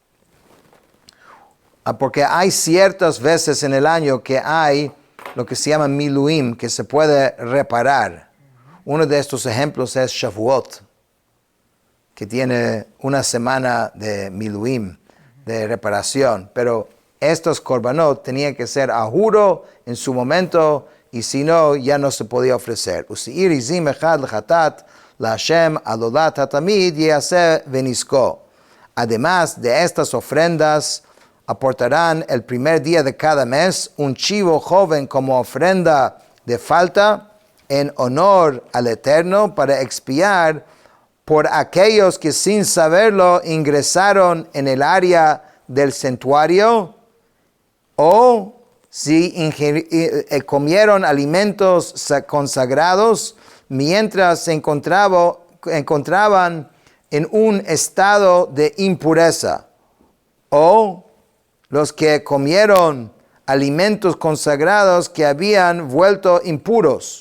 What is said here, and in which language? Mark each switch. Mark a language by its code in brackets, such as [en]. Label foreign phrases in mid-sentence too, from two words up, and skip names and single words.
[es] Porque hay ciertas veces en el año que hay lo que se llama Miluim, que se puede reparar. Uno de estos ejemplos es Shavuot, que tiene una semana de Miluim, de reparación. Pero estos korbanot tenían que ser a juro en su momento, y si no, ya no se podía ofrecer. [he] ושעיר עזים אחד לחטאת לה' על עולת התמיד יעשה ונסכו. [es] Además de estas ofrendas, aportarán el primer día de cada mes un chivo joven como ofrenda de falta en honor al Eterno para expiar por aquellos que sin saberlo ingresaron en el área del santuario o si comieron alimentos consagrados mientras se encontraban en un estado de impureza, o los que comieron alimentos consagrados que habían vuelto impuros.